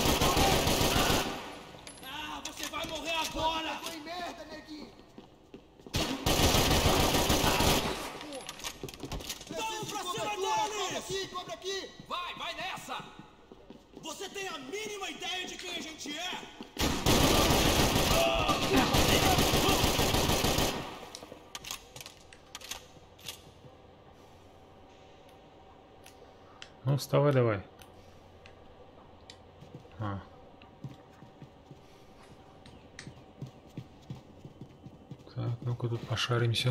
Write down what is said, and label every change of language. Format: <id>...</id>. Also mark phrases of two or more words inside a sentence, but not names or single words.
<pt>Ah, você vai morrer agora! Foi merda, neguinho! Vamos pra cima deles! Cobra aqui! Vai, vai nessa! Você tem a mínima ideia de quem a gente é?</pt> <ru>Ну, вставай давай. Так, ну-ка тут пошаримся.</ru>